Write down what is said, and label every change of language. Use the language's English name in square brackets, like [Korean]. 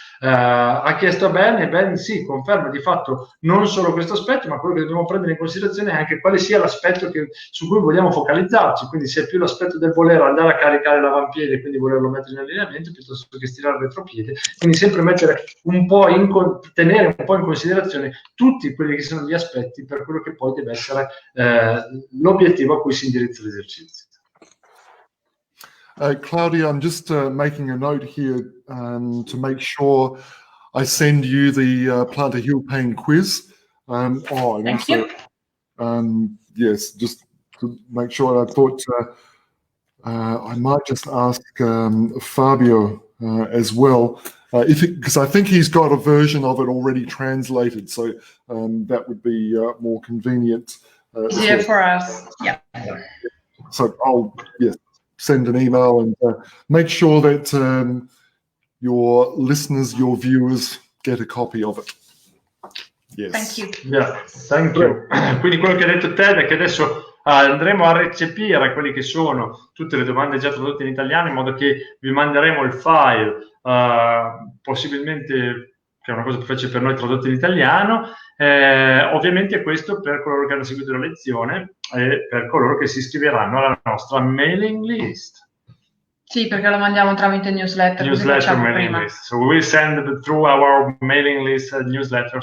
[Italian] Ha chiesto Ben sì, conferma di fatto non solo questo aspetto, ma quello che dobbiamo prendere in considerazione è anche quale sia l'aspetto su cui vogliamo focalizzarci, quindi se è più l'aspetto del voler andare a caricare l'avampiede, quindi volerlo mettere in allineamento piuttosto che stirare il retropiede, quindi sempre mettere tenere un po' in considerazione tutti quelli che sono gli aspetti per quello che poi deve essere l'obiettivo a cui si indirizza l'esercizio. [English] Claudia, I'm just making a note here to make sure I send you the Plantar Heel Pain quiz. Thank you. Yes, just to make sure. I thought I might just ask Fabio as well, because I think he's got a version of it already translated, so that would be more convenient. Easier for us, yeah. So I'll send an email and make sure that your listeners, your viewers, get a copy of it. Yes. Thank you. Yeah, thank you. [Italian] Quindi quello che ha detto Ted è che adesso andremo a recepire quelli che sono tutte le domande già tradotte in italiano, in modo che vi manderemo il file, possibilmente, che è una cosa più facile per noi, tradotto in italiano. Ovviamente questo per coloro che hanno seguito la lezione e per coloro che si iscriveranno alla nostra mailing list. Sì, perché lo mandiamo tramite newsletter, così facciamo [English] mailing [Italian] prima. [English] list. So we will send through our mailing list newsletter.